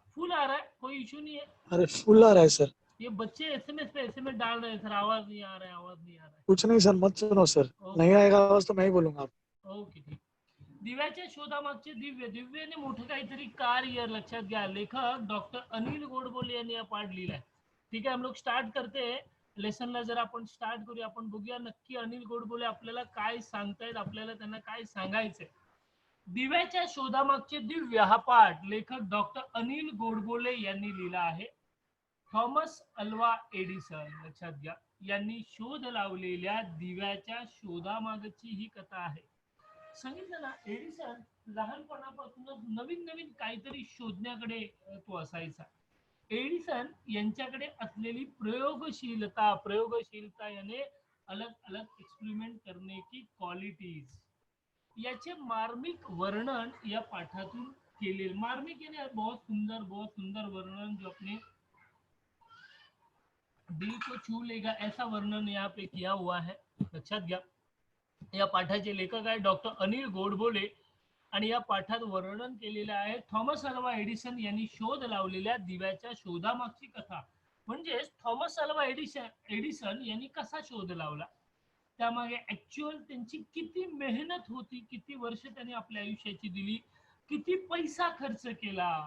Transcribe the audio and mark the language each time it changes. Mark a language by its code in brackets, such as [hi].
[hi] Full आ रहा है, कोई इशू नहीं है? अरे फुल आ रहा है सर. ये बच्चे एसएमएस पे एसएमएस डाल रहे हैं सर, आवाज नहीं आ रहा है, आवाज नहीं आ रहा है. कुछ नहीं सर, मत सुनो सर. नहीं आएगा आवाज तो मैं ही बोलूंगा. ओके, ठीक. [mr] दिव्याच्या शोधामागचे दिव्य. दिव्याने मोठं काहीतरी कार्य. लक्षात घ्या, लेखक डॉक्टर अनिल गोडबोले यांनी हा पाठ लिहिलाय. ठीक आहे, [hi] हम लोग स्टार्ट करते [mr] लेसनला. जर आपण स्टार्ट करूया, आपण बघूया नक्की अनिल गोडबोले आपल्याला काय सांगतायत, आपल्याला त्यांना काय सांगायचंय. दिव्याच्या शोधामागचे दिव्य हा पाठ लेखक डॉक्टर अनिल गोडबोले यांनी लिहिला आहे. थॉमस अल्वा एडिसन, लक्षात घ्या, यांनी शोध लावलेल्या दिव्याच्या शोधामागची ही कथा आहे. सांगितलं ना, एडिसन लहानपणापासूनच नवीन नवीन काहीतरी शोधण्याकडे तो असायचा. एडिसन यांच्याकडे असलेली प्रयोगशीलता याने [hi] अलग अलग एक्सपेरिमेंट करने की क्वालिटीज, [mr] याचे मार्मिक वर्णन या पाठातून केले. [hi] मार्मिक यानी बहुत सुंदर वर्णन जो अपने दिल को छू लेगा, ऐसा वर्णन यहाँ पे किया हुआ है. [mr] लक्षात घ्या, या पाठाचे लेखक आहे डॉक्टर अनिल गोडबोले आणि या पाठात वर्णन केलेलं आहे थॉमस अल्वा एडिसन यांनी शोध लावलेल्या दिव्याच्या शोधामागची कथा. म्हणजेच थॉमस अल्वा एडिसन यांनी कसा शोध लावला, त्यामागे ऍक्च्युअल त्यांची किती मेहनत होती, किती वर्ष त्यांनी आपल्या आयुष्याची दिली, किती पैसा खर्च केला.